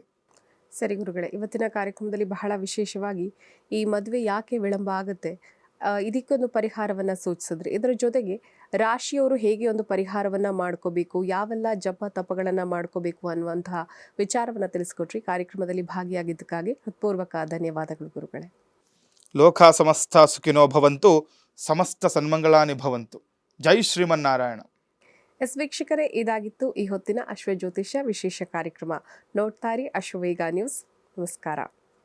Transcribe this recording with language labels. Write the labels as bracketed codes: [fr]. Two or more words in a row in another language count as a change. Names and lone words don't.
[kn] ಸರಿ ಗುರುಗಳೇ, ಇವತ್ತಿನ ಕಾರ್ಯಕ್ರಮದಲ್ಲಿ ಬಹಳ ವಿಶೇಷವಾಗಿ ಈ ಮದುವೆ ಯಾಕೆ ವಿಳಂಬ ಆಗುತ್ತೆ, ಇದಕ್ಕೊಂದು ಪರಿಹಾರವನ್ನು ಸೂಚಿಸಿದ್ರಿ. ಇದರ ಜೊತೆಗೆ ರಾಶಿಯವರು ಹೇಗೆ ಒಂದು ಪರಿಹಾರವನ್ನು ಮಾಡ್ಕೋಬೇಕು, ಯಾವೆಲ್ಲ ಜಪ ತಪಗಳನ್ನು ಮಾಡ್ಕೋಬೇಕು ಅನ್ನುವಂತಹ ವಿಚಾರವನ್ನು ತಿಳಿಸ್ಕೊಟ್ರಿ. ಕಾರ್ಯಕ್ರಮದಲ್ಲಿ ಭಾಗಿಯಾಗಿದ್ದಕ್ಕಾಗಿ ಹೃತ್ಪೂರ್ವಕ ಧನ್ಯವಾದಗಳು ಗುರುಗಳೇ. [sa] ಲೋಕ ಸಮಸ್ತ ಸುಖಿನೋ ಭವಂತು, ಸಮಸ್ತ ಸನ್ಮಂಗಳಾನಿ ಭವಂತು. ಜೈ ಶ್ರೀಮನ್ನಾರಾಯಣ. [kn] ವೀಕ್ಷಕರೇ, ಇದಾಗಿತ್ತು ಈ ಹೊತ್ತಿನ ಅಶ್ವಜ್ಯೋತಿಷ್ಯ ವಿಶೇಷ ಕಾರ್ಯಕ್ರಮ. ನೋಡ್ತಾರಿ ಅಶ್ವವೇಗ ನ್ಯೂಸ್. ನಮಸ್ಕಾರ.